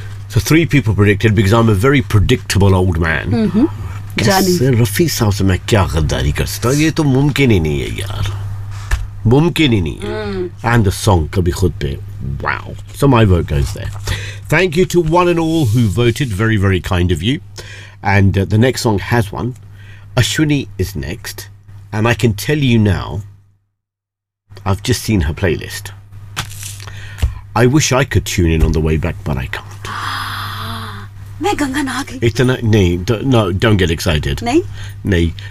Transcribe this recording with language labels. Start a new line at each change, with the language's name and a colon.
English: So three people predicted because I'm a very predictable old man. Mm-hmm.
Hindi: Rafi साब से मैं क्या गद्दारी कर सकता ये तो मुमकिन ही नहीं है यार। मुमकिन ही नहीं है।
English: And the song
Hindi: कभी ख़ुद पे.
English: Wow. So my vote goes there. Thank you to one and all who voted. Very, very kind of you. And the next song has one. Ashwini is next. And I can tell you now, I've just seen her playlist. I wish I could tune in on the way back, but I can't. No, don't get excited. Nay.